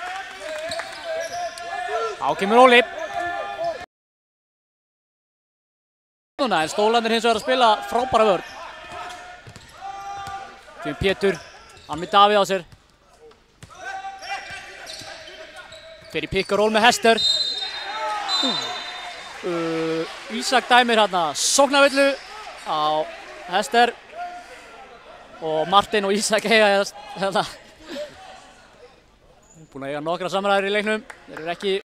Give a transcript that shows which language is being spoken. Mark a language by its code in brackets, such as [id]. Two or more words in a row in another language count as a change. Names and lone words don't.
[is] Á kemur Óli. En Stólarnir hins vegar að spila frábæra vörn. Kemur Pétur. Hann með Davíð á sér. Fer í [en] pick and roll [is] með Hester. Ísak dæmir hérna sóknarvillu á Hester. Og Martin og Ísak eiga hérna. Búin að eiga nokkra samræður í leiknum. Þeir eru ekki.